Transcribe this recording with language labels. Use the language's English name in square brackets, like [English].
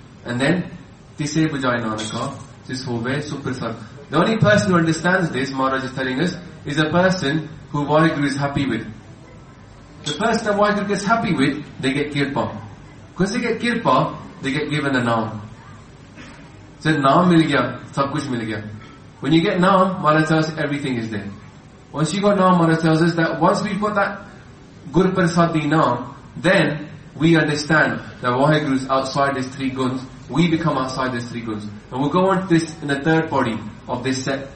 [English] And then, [Punjabi] tise bujaye nanaka, jis hove suprasan. [English] The only person who understands this, Maharaj is telling us, is a person who Waheguru is happy with. The person that Waheguru gets happy with, they get kirpa. Because they get kirpa, they get given a naam. So [Hindi] नाम मिल गया, सब कुछ मिल गया. [English] When you get naam, Maharaj tells us everything is there. Once you got naam, Maharaj tells us that once we've got that guru prasadi naam, then we understand that Waheguru is outside these three guns. We become outside these three guns. And we'll go on to this in the third body of this set.